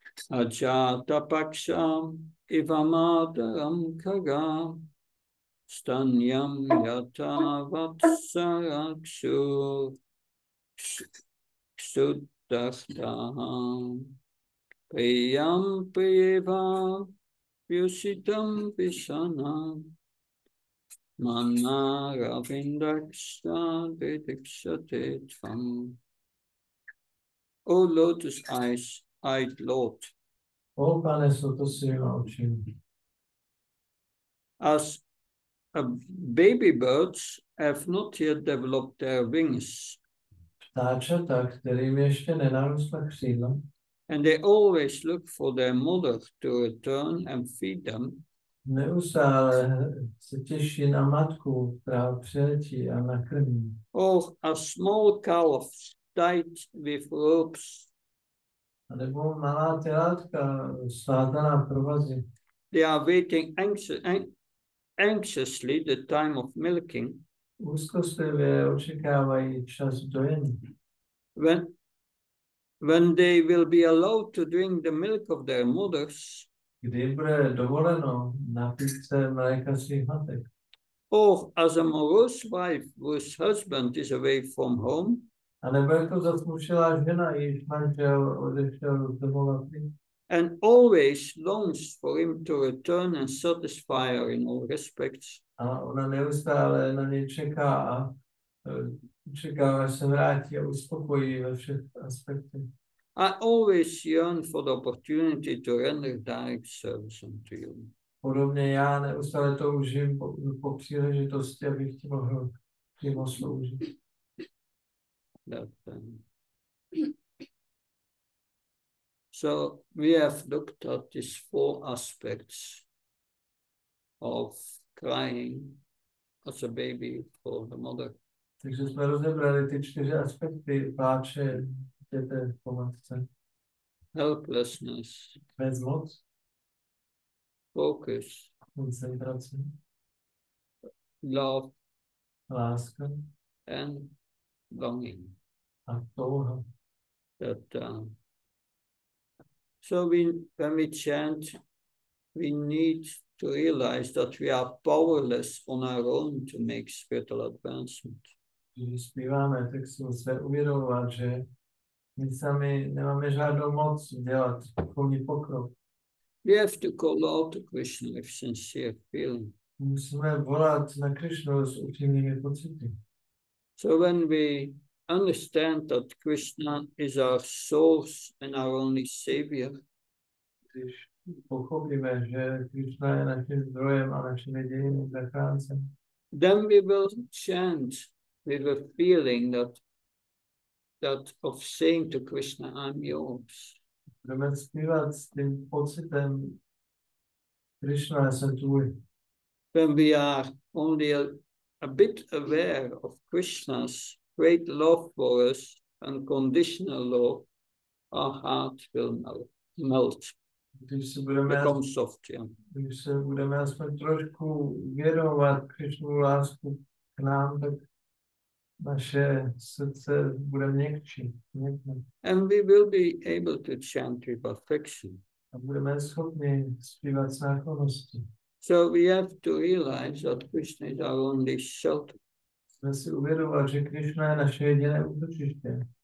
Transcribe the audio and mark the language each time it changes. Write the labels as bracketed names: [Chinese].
[Sanskrit] Ajata paksham ivamadaram kaga stanyam yata vatsarakshu ksuddahtaham priyam priyeva vyusitam visana manna ravindaksha vedikshate tvam. [English] O lotus-eyed Lord, [Czech] O pane svýma očima. [English] as baby birds have not yet developed their wings, [Czech] Ptáčata, kterým ještě nenarostla křídla, [English] and they always look for their mother to return and feed them, [Czech] neustále se těší na matku, která přiletí a nakrmí. [English] or as small calves tied with ropes, [Czech] A nebo malá telátka svázaná provazy. [English] they are waiting anxiously the time of milking, [Czech] Úzkostlivě očekávají čas dojení. [English] when they will be allowed to drink the milk of their mothers, [Czech] Kdy bude dovoleno napít se mléka svých matek. [English] or as a morose wife whose husband is away from home, [Czech] A nebo jako zasmušilá žena, jejíž manžel odešel z domova pryč. [English] and always longs for him to return and satisfy her in all respects. [Czech] A ona neustále na něj čeká a čeká, až se vrátí a uspokojí ve všech aspektech. [English] I always yearn for the opportunity to render direct service unto you. [Czech] Podobně já neustále toužím po příležitosti, abych ti mohl přímo sloužit. [English] So we have looked at these four aspects of crying as a baby for the mother. [Czech] Takže jsme rozebrali ty 4 aspekty pláče dítěte po matce. [English] Helplessness, [Czech] Bezmoc, [English] focus, [Czech] koncentrace, [English] love, [Czech] láska [English] and longing. [Czech] a touha. [English] So when we chant, we need to realize that we are powerless on our own to make spiritual advancement. [Czech] Když zpíváme, tak si musíme uvědomovat, že my sami nemáme žádnou moc dělat duchovní pokrok. [English] We have to call out to Krishna with sincere feeling. [Czech] Musíme volat na Krišnu s upřímnými pocity. [English] So when we understand that Krishna is our source and our only savior, [Czech] Když pochopíme, že Krišna je naším zdrojem a naším jediným zachráncem, [English] then we will chant with a feeling that of saying to Krishna, I'm yours. [Czech] budeme zpívat s tím pocitem Krišna, já jsem tvůj. [English] When we are only a bit aware of Krishna's great love for us, unconditional love, our heart will melt, [Czech] Když [English] become soft. Yeah. [Czech] Když se budeme aspoň trošku věnovat Krišnu lásku k nám, tak naše srdce bude měkčí. [English] And we will be able to chant with affection. [Czech] A budeme schopni zpívat s náklonností. [English] So we have to realize that Krishna is our only shelter. [Czech] Jsme si uvědomovat, že Krišna je naše jediné útočiště.